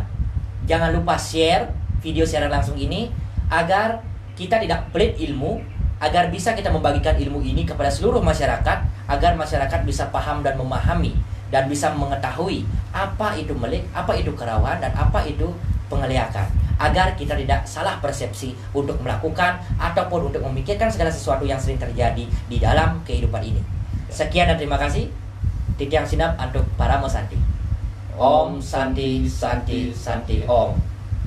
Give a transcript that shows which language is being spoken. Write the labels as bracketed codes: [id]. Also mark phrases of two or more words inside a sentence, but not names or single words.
[id] Jangan lupa share video siaran langsung ini agar kita tidak pelit ilmu, agar bisa kita membagikan ilmu ini kepada seluruh masyarakat, agar masyarakat bisa paham dan memahami dan bisa mengetahui apa itu melik, apa itu kerauhan, dan apa itu penglihatan, agar kita tidak salah persepsi untuk melakukan ataupun untuk memikirkan segala sesuatu yang sering terjadi di dalam kehidupan ini. Sekian dan terima kasih. Titiang Sinap untuk para Santi. [sa] Om Santi Santi Santi Om.